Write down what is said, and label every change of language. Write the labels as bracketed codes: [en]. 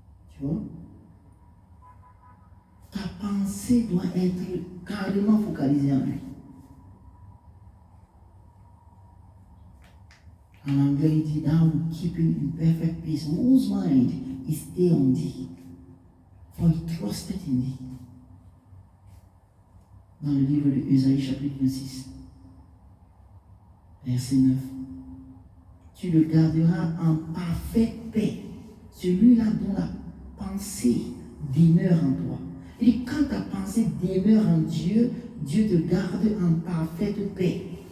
[fr] Tu vois? Ta pensée doit être carrément focalisée en lui. En anglais, il dit, [en] thou keeping in perfect peace, whose mind is stayed on thee, for he trusted in thee. [fr] Dans le livre de Ésaïe, chapitre 26, verset 9. Tu le garderas en parfaite paix, celui-là dont la pensée demeure en toi. Et quand ta pensée demeure en Dieu, Dieu te garde en parfaite paix.